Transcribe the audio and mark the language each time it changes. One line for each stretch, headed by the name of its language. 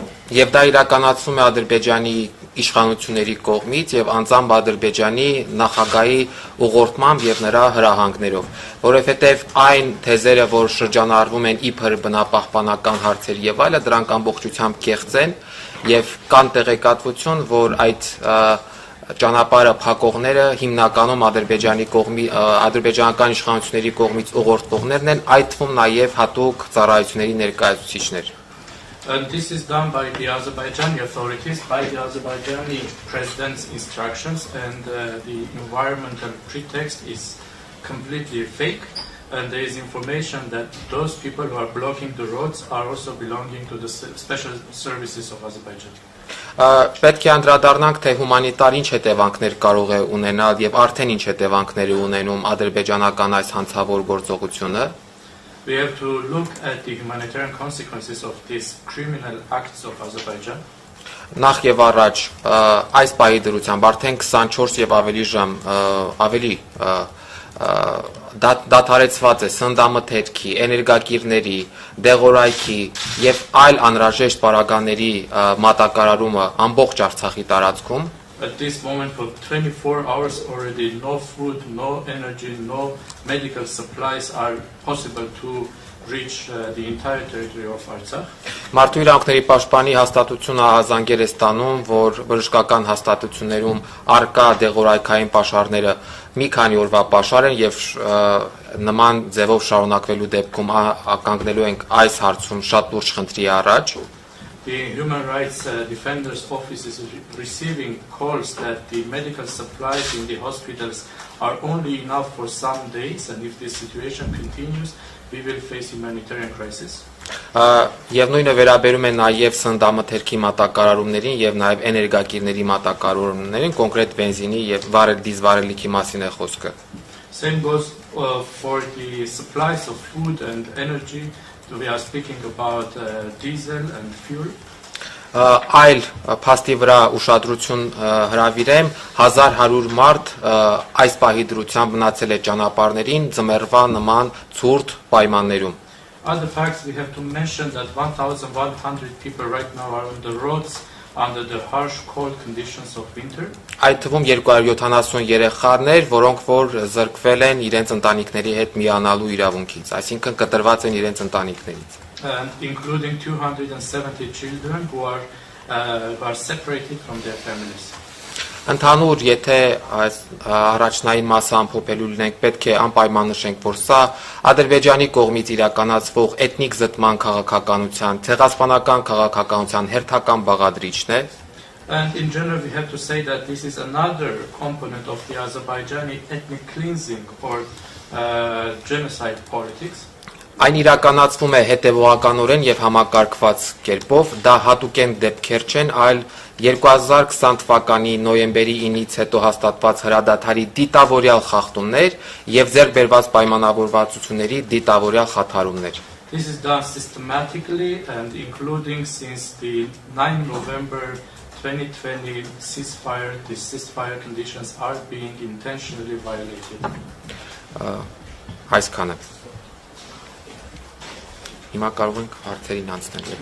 Armenian: Եվ դա իրականացվում է Ադրբեջանի իշխանությունների կողմից եւ անձամբ Ադրբեջանի նախագահի ուղղորդմամբ եւ նրա հրահանգներով, որովհետեւ այն թեզերը, որ շրջանառվում են իբր բնապահպանական հարցեր եւ այլը, դրանք ամբողջությամբ կեղծ են եւ կան տեղեկատվություն, որ այդ ճանապարհը փակողները հիմնականում ադրբեջանական իշխանությունների կողմից ուղղորդողներն են, այդ թվում նաև հատուկ ծառայությունների ներկայացուցիչներ։
English: And this is done by the Azerbaijani authorities, by the Azerbaijani president's instructions, and the environmental pretext is completely fake. and there is information that those people who are blocking the roads are also belonging to the special services of Azerbaijan.
Armenian: Պետք է անդրադառնանք, թե հումանիտար ինչ հետևանքներ կարող է ունենալ եւ արդեն ինչ հետևանքներ է ունենում ադրբեջանական այս հանցավոր գործողությունը։
English: We have to look at the humanitarian consequences of these criminal acts of Azerbaijan.
Armenian: Նախ եւ առաջ այս պահի դրությամբ արդեն 24 եւ ավելի ժամ ավելի դադարեցված է սննդամթերքի, էներգակիրների, դեղորայքի եւ այլ անհրաժեշտ պարագաների մատակարարումը ամբողջ Արցախի տարածքում։
English: At this moment for 24 hours already no food, no energy, no medical supplies are possible to reach the entire territory of Artsakh.
Armenian: Մարդու իրավունքների պաշտպանի հաստատությունը ահազանգեր է ստանում, որ բժշկական հաստատություններում արկա դեղորայքային պաշարները մի քանի օրվա պաշար են եւ նման ձևով շարունակվելու դեպքում ականգնելու ենք այս հարցում շատ լուրջ խնդրի առաջ։
English: The Human Rights Defenders Office is receiving calls that the medical supplies in the hospitals are only enough for some days, and if this situation continues, we will face humanitarian crisis.
Armenian: Եվ նույնը վերաբերում է նաև սննդամթերքի մատակարարումներին եւ նաև էներգակիրների մատակարարումներին, կոնկրետ բենզինի եւ դիզվարելիքի մասին է խոսքը։
English: Same goes for the supplies of food and energy. We are speaking about diesel and fuel.
Armenian: Այլ փաստի վրա ուշադրություն հրավիրեմ 1100 մարդ այս պահի դրությամբ մնացել է ճանապարհներին ձմեռվա նման ցուրտ պայմաններում։
English: Other facts we have to mention that 1100 people right now are on the roads under the harsh cold conditions of winter.
Armenian: Այդ թվում 270 երեխաներ, որոնք որ զրկվել են իրենց ընտանիքների հետ միանալու իրավունքից, այսինքն կտրված են իրենց ընտանիքներից։
English: Including 270 children who are separated from their families.
Armenian: Ընդհանուր, եթե այս առաջնային մասը ամփոփելու լինենք, պետք է անպայման նշենք, որ սա Ադրբեջանի կողմից իրականացվող էթնիկ զտման քաղաքականության, ցեղասպանական քաղաքականության հերթական բաղադրիչն է։
English: And in general, we have to say that this is another component of the Azerbaijani ethnic cleansing or genocide politics.
Armenian: Այն իրականացվում է հետևողականորեն եւ համակարգված կերպով, դա հատուկեն դեպքեր չեն, այլ 2020 թվականի նոյեմբերի 9-ից հետո հաստատված հրադադարի դիտավորյալ խախտումներ եւ ձեռք բերված պայմանավորվածությունների դիտավորյալ խաթարումներ։
English: This is done systematically and including since the 9 November 2020 ceasefire. The ceasefire conditions are being intentionally violated.
Armenian: Այսքանը։ Հիմա կարող ենք հարցերին անցնել։